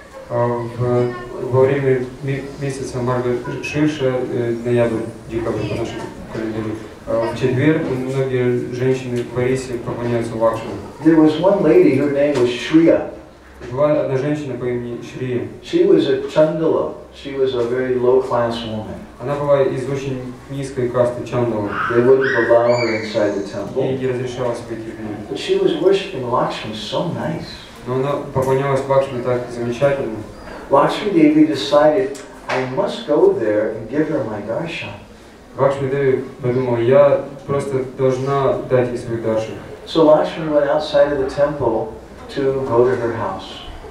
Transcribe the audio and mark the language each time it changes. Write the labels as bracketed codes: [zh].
[ru] Во время месяца Маргаширша, ноябрь, декабрь по нашему календарю, в четверг многие женщины в Орисе поклоняются Лакшми. [en] There was one lady, her name was Shriya. [ru] Была одна женщина по имени Шрия. [en] She was a Chandala. She was a very low-class woman. [ru] Она была из очень низкой касты Чандала. [en] They wouldn't allow her inside the temple. [ru] Ей не разрешалось войти внутрь. [en] But she was worshiping Lakshmi so nice. [ru] Но она поклонялась Лакшми так замечательно. [en] Lakshmi Devi decided, I must go there and give her my darshan. [ru] Лакшми Деви подумала, я просто должна дать ей свой даршан. [en] So Lakshmi went outside of the temple to go to her house.